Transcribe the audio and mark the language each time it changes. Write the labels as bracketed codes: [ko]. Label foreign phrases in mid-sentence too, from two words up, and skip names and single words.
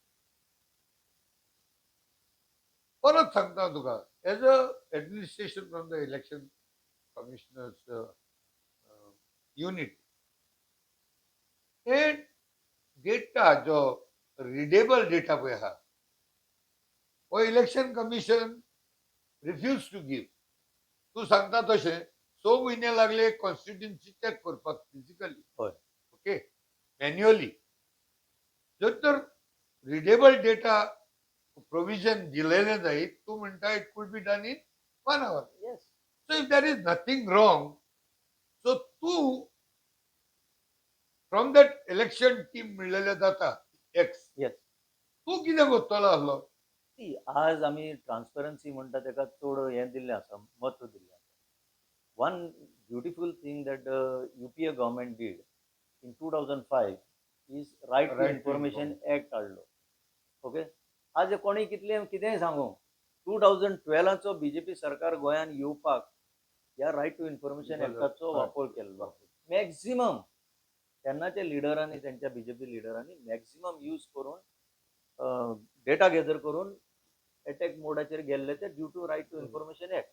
[kok] परत सांगता तुका [en] as an administration from the election commissioner's unit हे डेटा जो readable data [kok] पळय आहा हो [en] election commission refuse to give. [kok] तू सांगता तशें 6 म्हयने लागले [en] constituency check [kok] करपाक फिजिकली. हय. [en] okay manually. [kok] जर तर [en] readable data provision [kok] दिलेलें जायत तू म्हणटा [en] it could be done in 1 hour. yes. so if there is nothing wrong so तू from that election team [kok] म्हणलेले जाता [en] एक्स yes. [kok] तू कितें करतलो आसलो. सी आज आमी ट्रान्सपरन्सी म्हणटा ताका चड हें दिल्लें आसा, म्हत्व दिल्लें आसा. [en] One beautiful thing that UPA government did in 2005 is right to Right to [kok] इन्फॉर्मेशन एक्ट हाडलो. [en] okay. [kok] आज कोणी कितेंय सांगू 2012 BJP सरकार गोंयान येवपाक ह्या रायट टू इन्फॉर्मेशन एक्टाचो वापर केल्लो. मॅक्झिमम तेन्नाच्या लिडरांनी तेंच्या BJP लिडरांनी [en] maximum use [kok] करून [en] data gather [kok] करून एटॅक मोडाचेर गेल्ले ते [en] due to [kok] रायट टू इन्फॉर्मेशन एक्ट.